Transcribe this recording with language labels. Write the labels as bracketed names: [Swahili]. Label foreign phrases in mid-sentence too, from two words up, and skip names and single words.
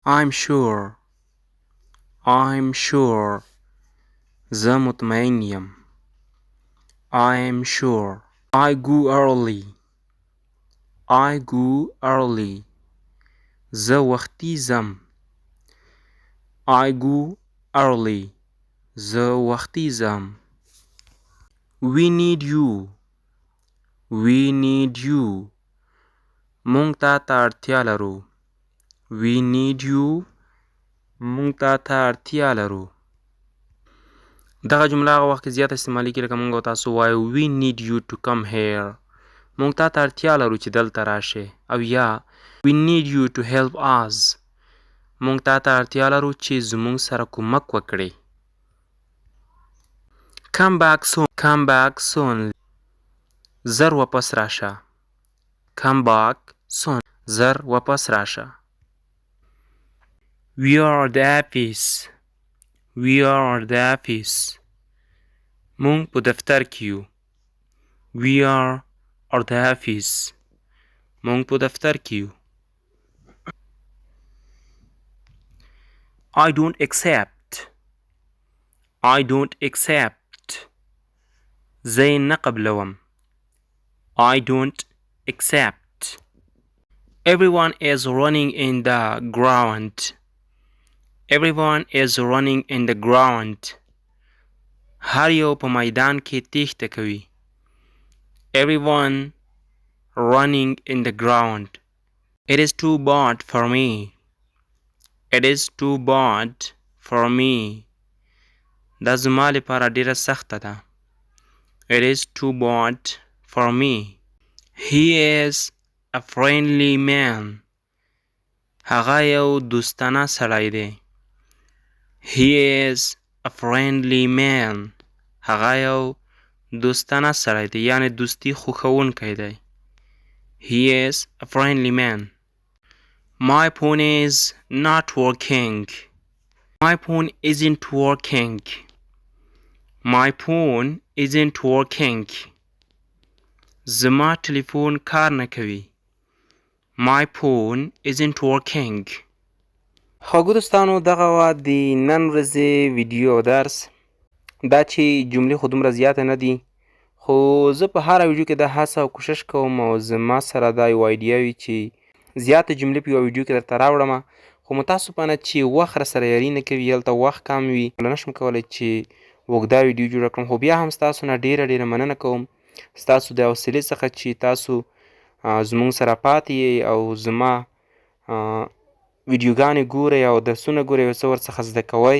[English] I'm sure. I'm sure. [Pashto] زه مطمئن یم. [English] I'm sure. I go early. I go early. [Pashto] زه وختي ځم. [English] I go early. [Pashto] زه وختي ځم. [English] We need you. We need you. [Pashto] مونږ ته اړتیا لرو. [English] We need you. [Pashto] مونږ ته اړتیا لرو. دغه جمله هغه وخت کې زیات استعمالي کېږي لکه مونږ او تاسو وایو [English] we need you to come here. [Pashto] مونږ ته اړتیا لرو چې دلته راشئ. او یا [English] we need you to help us. [Pashto] مونږ ته اړتیا لرو چې زمونږ سره کومک وکړئ. [English] Come back soon. Come back soon. [Pashto] زر واپس راشه. [English] Come back soon. [Pashto] زر واپس راشه. [English] We are at the office. We are at the office. [Pashto] مونږ په دفتر کې یو. [English] We are at the office. [Pashto] مونږ په دفتر کې یو. [English] I don't accept. I don't accept. [Pashto] زه یې نه قبلوم. [English] I don't accept. Everyone is running in the ground. Everyone is running in the ground. [Pashto] هر یو په میدان کې تیښته کوي. [English] Everyone running in the ground. It is too bad for me. It is too bad for me. [Pashto] دا زما لپاره ډیره سخته ده. [English] It is too bad for me. He is a friendly man. [Pashto] هغه یو دوستانه سړی دی. [English] He is a friendly man. [Pashto] هغه یو دوستانه سړی دی یعنی دوستی خوښونکی دی. [English] He is a friendly man. My phone is not working. My phone isn't working. My phone isn't working. [Pashto] زما تلیفون کار نه کوي. [English] My phone isn't working. [Pashto] خواږو دوستانو دغه وه د نن ورځې ویډیو او درس. دا چې جملې خو دومره زیاته نه دي خو زه په هره ویډیو کې دا هڅه او کوشش کوم او زما سره دا یو ایډیا وي چې زیاته جملې په یوه ویډیو کې درته راوړم خو متاسفانه چې وخت راسره یاري نه کوي هلته وخت کم وي نه شم کولی چې اوږده ویډیو جوړه کړم خو بیا هم ستاسو نه ډیره مننه کوم ستاسو د حوصلې څخه چې تاسو زموږ سره پاتې یئ او زما ویډیوګانې ګورئ او درسونه ګورئ او څه ورڅخه زده کوئ.